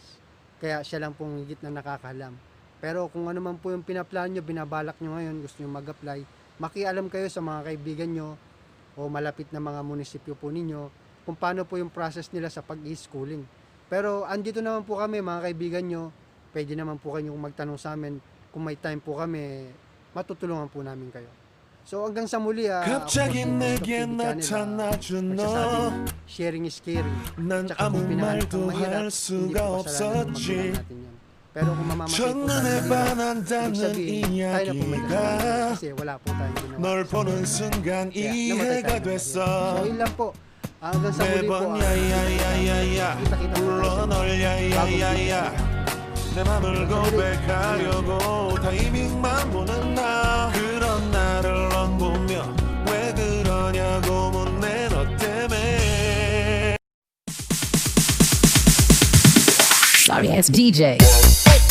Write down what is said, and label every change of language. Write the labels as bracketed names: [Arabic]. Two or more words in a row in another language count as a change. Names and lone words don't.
[Filipino] Kaya siya lang pong higit na nakakalam. Pero kung ano man po yung pinaplan nyo, binabalak nyo ngayon, gusto nyo mag-apply, makialam kayo sa mga kaibigan nyo o malapit na mga munisipyo po ninyo kung paano po yung process nila sa pag-i-schooling. Pero andito naman po kami, mga kaibigan nyo, pwede naman po kayong magtanong sa amin. Kung may time po kami, matutulungan po namin kayo. So hanggang sa muli, [Korean] 갑자기 내게 나타나준 너 [English] sharing is caring. [Korean] 난 [Filipino] Tsaka [Korean] 아무 [Filipino] kung pinahanap [Korean] 말도 [Filipino] kang mahirap, [Korean] 할 [Filipino] hindi [Korean] 수가 [Filipino] po kasalanan ng magulang [Korean] 없었지 [Filipino] natin yan. Pero kung mamamatay po tayo [Korean] 첫눈에 [Filipino] sa hirap, [Korean] 반한다는 [Filipino] ibig sabihin, tayo na po may kasalanan. [Korean] 이야기가 [Filipino] Kasi wala po tayong ginawa. [Korean] 널 보는 순간 [Filipino] Kaya namatay [Korean] 이해가 [Filipino] tayo. [Korean] 됐어 [Filipino] So yun lang po. Hanggang sa muli po. [Korean] 매번 야야야야야 [Filipino] kita-kita po [Korean] 불러 [Filipino] tayo [Korean] 널 [Filipino] sa [Korean] 야야야야 내 맘을 고백하려고 타이밍만 보는 나 그런 나를 넌 보며 왜 그러냐고 묻네 너 때문에 [English] Sorry ass DJ.